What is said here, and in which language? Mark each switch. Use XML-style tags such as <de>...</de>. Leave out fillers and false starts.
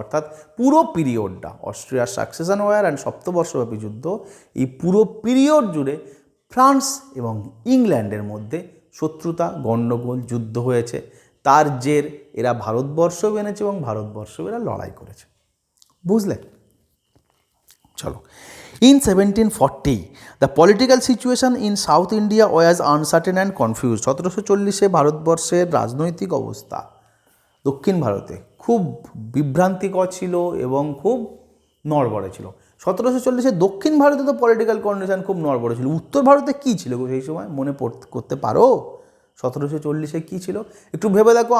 <bn>অর্থাৎ পুরো পিরিয়ডটা, অস্ট্রিয়ার সাকসেশন ওয়ার অ্যান্ড সপ্তবর্ষব্যাপী যুদ্ধ, এই পুরো পিরিয়ড জুড়ে ফ্রান্স এবং ইংল্যান্ডের মধ্যে শত্রুতা, গণ্ডগোল, যুদ্ধ হয়েছে। তার জের এরা ভারতবর্ষও এনেছে এবং ভারতবর্ষও এরা লড়াই করেছে। বুঝলে? চলো,</bn> <en>in 1740 the political situation in South India was uncertain and confused.</en> <bn>1740 ভারতবর্ষের রাজনৈতিক অবস্থা দক্ষিণ ভারতে খুব বিভ্রান্তিকর ছিল এবং খুব নড়বড়ে ছিল। 1740 দক্ষিণ ভারতে তো পলিটিক্যাল কন্ডিশন খুব নড়বড়ে ছিল। উত্তর ভারতে কী ছিল সেই সময় মনে করতে পারো? 1740 কী ছিল একটু ভেবে দেখো।</bn>